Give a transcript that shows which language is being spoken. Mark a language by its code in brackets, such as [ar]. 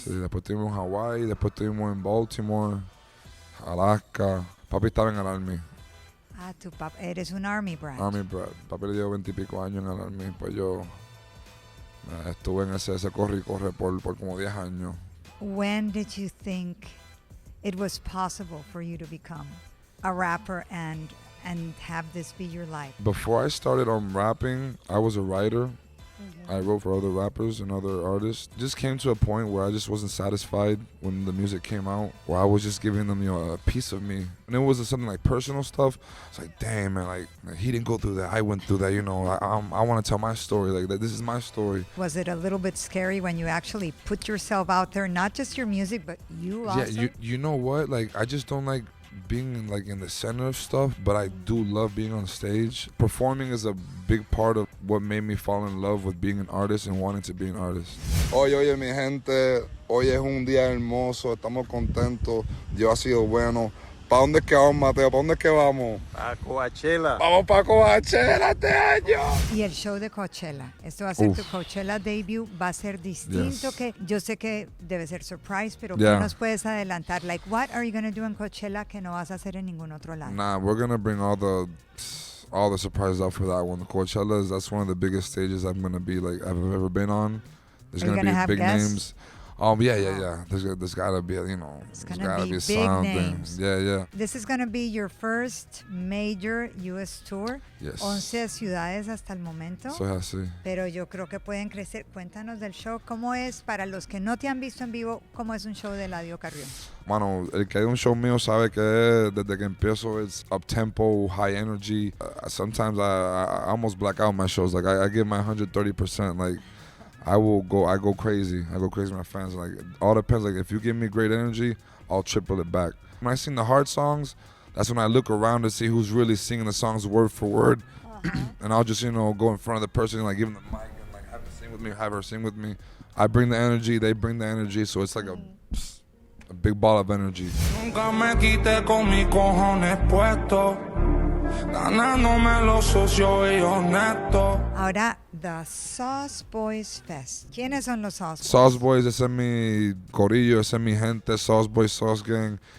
[es] Sí, después estuvimos en Hawái, después estuvimos en Baltimore, Alaska. Papi estaba en el Army. Ah, tu papá, eres un Army brat. [en] Army brat. [es] Papi le dio 20 y pico años en el Army. Pues yo estuve en ese corre y corre por como 10 años. [en] When did you think it was possible for you to become a rapper and have this be your life? Before I started on rapping, I was a writer. I wrote for other rappers and other artists. Just came to a point where I just wasn't satisfied when the music came out, where I was just giving them, a piece of me. And it was something like personal stuff. It's like, damn, man, like he didn't go through that. I went through that, I want to tell my story. Like, this is my story. Was it a little bit scary when you actually put yourself out there, not just your music, but you also? Yeah, you know what? Like, I just don't like being in the center of stuff, but I do love being on stage. Performing is a big part of what made me fall in love with being an artist and wanting to be an artist. [es] Oye, mi gente, hoy es un día hermoso, estamos contentos, Dios ha sido bueno. ¿Para dónde es que vamos, Mateo? ¿Para dónde es que vamos? A Coachella. Vamos para Coachella este año. Y el show de Coachella. Esto va a ser tu Coachella debut. Va a ser distinto que yo sé que debe ser surprise, pero ¿qué nos puedes adelantar? [en] Like, what are you going to do [es] en Coachella que no vas a hacer en ningún otro lado? [en] Nah, we're going to bring all the surprises out for that one. Coachella that's one of the biggest stages I'm going to be I've ever been on. There's going to be big names. Yeah. There's gotta be, there's gotta be something. Yeah. This is gonna be your first major U.S. tour. Yes. [es] 11 ciudades hasta el momento. Eso es así. Pero yo creo que pueden crecer. Cuéntanos del show. ¿Cómo es, para los que no te han visto en vivo, cómo es un show de Eladio Carrión? Mano, el que hay un show mío sabe que desde que empiezo [en] it's up-tempo, high energy. Sometimes I almost black out my shows. Like, I give my 130%. Like, I go crazy. I go crazy with my fans. Like, all depends. Like, if you give me great energy, I'll triple it back. When I sing the hard songs, that's when I look around to see who's really singing the songs word for word. And I'll just, go in front of the person, like, give them the mic and, like, have them sing with me, have her sing with me. I bring the energy, they bring the energy, so it's like a big ball of energy. [es] Nunca me quité con mis cojones puestos, ganándome los socios y honestos. [en] Ahora, the Sauce Boyz Fest. [es] ¿Quiénes son los Sauce Boyz? Sauce Boyz, ese es mi corillo, ese es mi gente, Sauce Boyz, Sauce Gang.